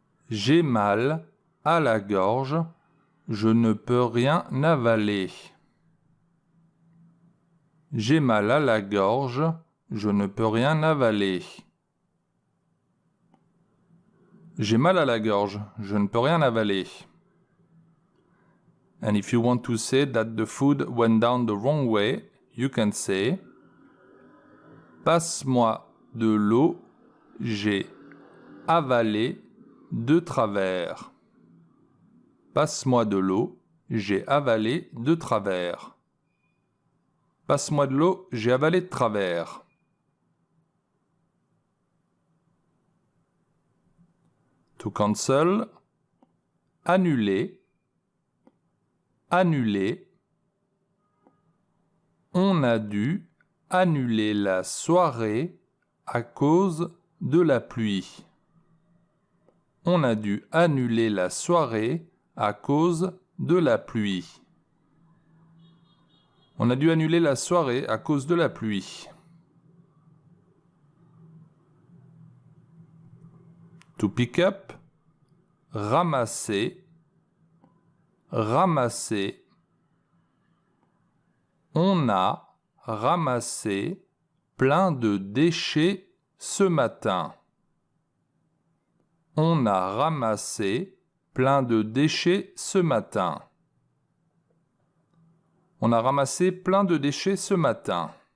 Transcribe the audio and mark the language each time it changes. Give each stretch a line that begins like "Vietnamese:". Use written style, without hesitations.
French: J'ai mal à la gorge, je ne peux rien avaler. J'ai mal à la gorge, je ne peux rien avaler. J'ai mal à la gorge, je ne peux rien avaler.
English: And if you want to say that the food went down the wrong way, you can say
French: Passe-moi de l'eau, j'ai avalé de travers. Passe-moi de l'eau, j'ai avalé de travers. Passe-moi de l'eau, j'ai avalé de travers.
English: To cancel, annuler, annuler.
French: On a dû annuler la soirée à cause de la pluie. On a dû annuler la soirée à cause de la pluie. On a dû annuler la soirée à cause de la pluie.
English: To pick up, ramasser, ramasser.
French: On a ramassé plein de déchets ce matin. On a ramassé plein de déchets ce matin. On a ramassé plein de déchets ce matin.